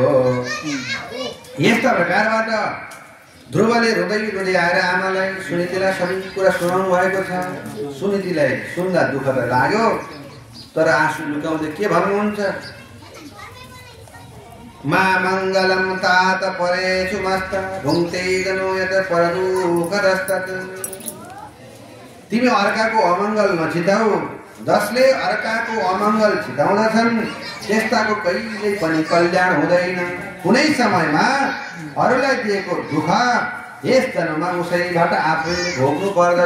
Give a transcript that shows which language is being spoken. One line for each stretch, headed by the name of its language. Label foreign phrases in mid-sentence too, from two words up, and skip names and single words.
Nepali: यस्ता प्रकारबाट ध्रुवले रुँदै रुँदै आएर आमालाई सुनीतिलाई सबै कुरा सुनाउनु भएको छ। सुनीतिलाई सुन्दा दुःख त लाग्यो, तर आँसु लुकाउँदै के भन्नुहुन्छ?
Sanskrit: मा मङ्गलम तात परेछु मस्त भुङ्क्ते गनो यत परदुःखदस्तत्।
Nepali: तिमी अर्काको अमङ्गल नचिताऊ, जसले अर्काको अमङ्गल चिताउँदछन् त्यस्ताको कहिल्यै पनि कल्याण हुँदैन। कुनै समयमा अरूलाई दिएको दुःख यस जन्ममा उसैबाट आफैले भोग्नु पर्दछ।